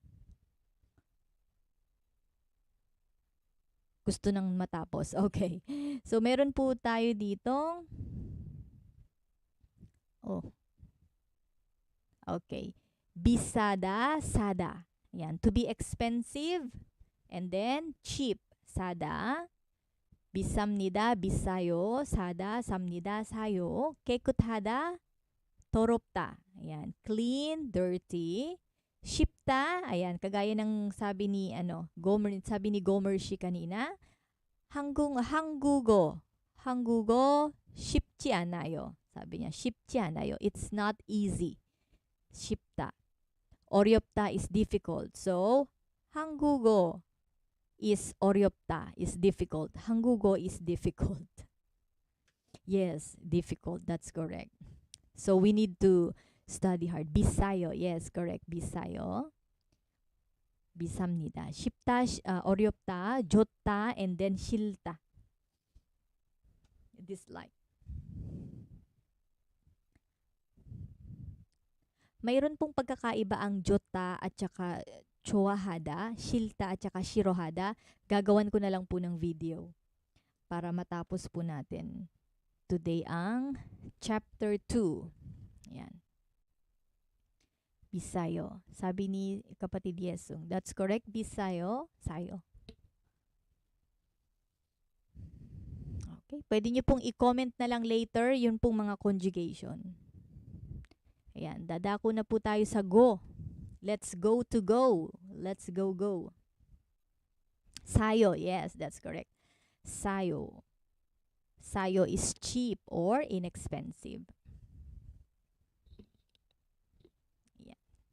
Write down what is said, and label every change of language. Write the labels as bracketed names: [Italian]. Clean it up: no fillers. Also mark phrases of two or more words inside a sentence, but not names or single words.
[Filipino] Gusto nang matapos. Okay. So, meron po tayo dito. Oh. Okay. Bisada, sada. Ayan. [English] To be expensive. And then, cheap, [Korean] sada. 비쌉니다, 비싸요. 사다, 삽니다, 사요. 깨끗하다, 더럽다. [Filipino] Ayan. [English] Clean, dirty. [Korean] 쉽다, [Filipino] ayan. Kagaya ng sabi ni, sabi ni Gomer Shi kanina. [Korean] 한국어 쉽지 않아요. [Filipino] Sabi niya, [Korean] 쉽지 않아요. [English] It's not easy. [Korean] 쉽다. [English] 어렵다 is difficult. So, [Korean] 한국어 is 어렵다, [English] is difficult. 한국어 is difficult. Yes, difficult. That's correct. So we need to study hard. 비싸요. Yes, correct. [Korean] 비싸요. 비쌉니다. 쉽다, 어렵다, 좋다, [English] and then 싫다. Dislike. [Filipino] Mayroon pong pagkakaiba ang jota at saka [Korean] 좋아하다, 싫다 [Filipino] at saka 싫어하다. Gagawan ko na lang po ng video para matapos po natin today ang chapter 2. Ayan. Bisayo. Sabi ni kapatid Yesung. [English] That's correct. [Filipino] Bisayo. Sayo. Okay. Pwede nyo pong i-comment na lang later yun pong mga conjugation. Ayan. Dadako na po tayo sa go. [English] Let's go to go. Let's go. Sayo. Yes, that's correct. Sayo. Sayo is cheap or inexpensive. Yeah.